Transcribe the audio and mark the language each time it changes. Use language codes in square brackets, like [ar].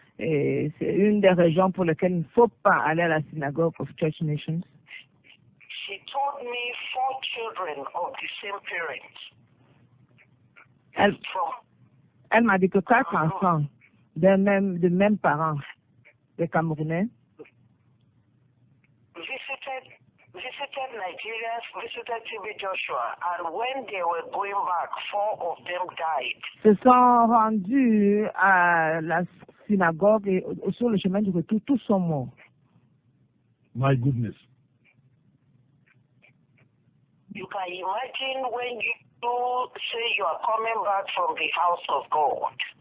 [fr] Et c'est une des raisons pour lesquelles il ne faut pas aller à la synagogue of Church Nations. [en] She told me 4 children of the same parents. [fr] Elle m'a dit que 4 enfants de même parents, des Camerounais, [en] visited Nigerians, visited T.B Joshua, and when they were going back, 4 of them died. [fr] Se sont rendus à la synagogue et sur le chemin du retour, tous sont morts. [en] My goodness. You can imagine when you say you are coming back from the house of God.